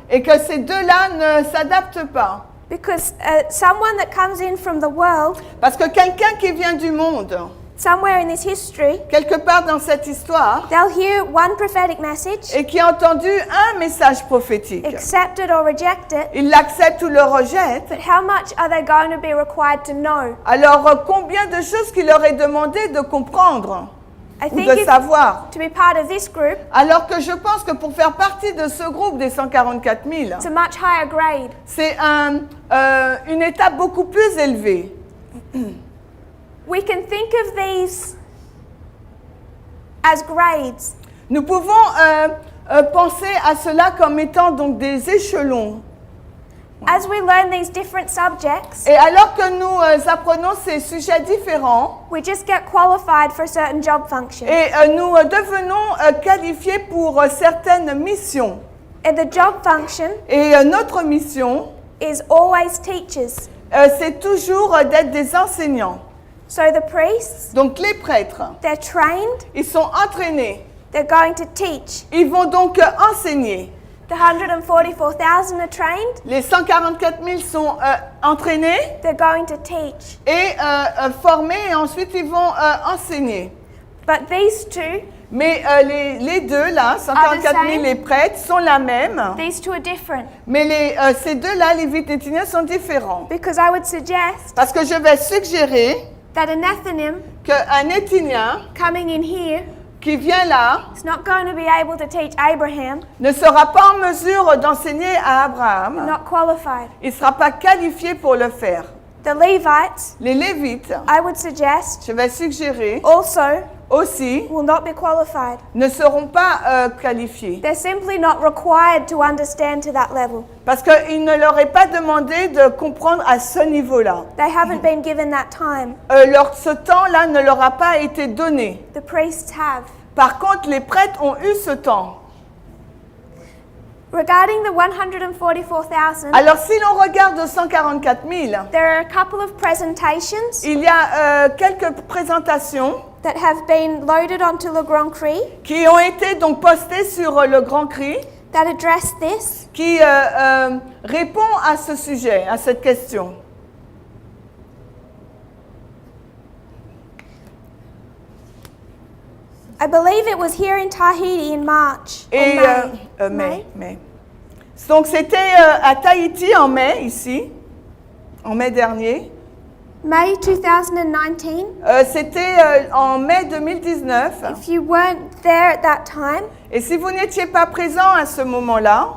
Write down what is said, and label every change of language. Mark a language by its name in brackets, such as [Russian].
[French] et que ces deux-là ne s'adaptent pas. [English] Because someone that comes in from the world, [French] Parce que quelqu'un qui vient du monde, [English] somewhere in this history, [French] quelque part dans cette histoire, [English] they'll hear one prophetic message, [French] et qui a entendu un message prophétique, [English] accept it or reject it, [French] il l'accepte ou le rejette. [English] but how much are they going to be required to know? [French] Alors combien de choses qu'il leur est demandé de comprendre [English] I [French] ou [English] think [French] de savoir? [English] to be part of this group, [French] Alors que je pense que pour faire partie de ce groupe des 144 000, [English] it's a much higher grade. [French] c'est une étape beaucoup plus élevée. [English] We can think of these as grades. [French] Nous pouvons penser à cela comme étant donc des échelons. [English] As we learn these different subjects, [French] Et alors que nous apprenons ces sujets différents, [English] we just get qualified for certain job functions. [French] et nous devenons qualifiés pour certaines missions. [English] And the job function [French] Et notre mission, [English] is always teachers. [French] c'est toujours d'être des enseignants. [English] So the priests, [French] Donc les prêtres, [English] they're trained, [French] ils sont entraînés. [English] they're going to teach. [French] Ils vont donc enseigner. [English] The 144,000 are trained, [French] Les 144 000 sont entraînés [English] they're going to teach. [French] et formés et ensuite ils vont enseigner. [English] But these two, [French] Mais les deux là, 144 000 les prêtres, sont la même. [English] these two are different. [French] Mais ces deux-là, les Vitétiniens, sont différents. [English] Because I would suggest [French] Parce que je vais suggérer [English] that an Ethanim [French] qu'un Éthinien [English] coming in here [French] qui vient là [English] is not going to be able to teach Abraham, [French] ne sera pas en mesure d'enseigner à Abraham. [English] not qualified. [French] Il ne sera pas qualifié pour le faire. [English] The Levites, [French] Les Lévites, [English] I would suggest, [French] je vais suggérer [English] also [French] aussi, [English] will not be qualified. [French] ne seront pas qualifiés. [English] They're simply not required to understand to that level. [French] Parce qu'il ne leur est pas demandé de comprendre à ce niveau-là. [English] They haven't been given that time. [French] Ce temps-là ne leur a pas été donné. [English] The priests have. [French] Par contre, les prêtres ont eu ce temps. [English] Regarding the 144,000, [French] Alors, si l'on regarde 144 000, [English] there are a couple of presentations [French] il y a quelques présentations [English] that have been loaded onto Le Grand Cri. [French] qui ont été donc postées sur le Grand Cri. [English] that address this. [French] qui répond à ce sujet, à cette question. [English] I believe it was here in Tahiti in March. Or [French] Et [English] May. [French] mai. Donc c'était à Tahiti en mai, ici, en mai dernier. [English] May 2019. [French] C'était en mai 2019. [English] If you weren't there at that time, [French] Et si vous n'étiez pas présent à ce moment-là,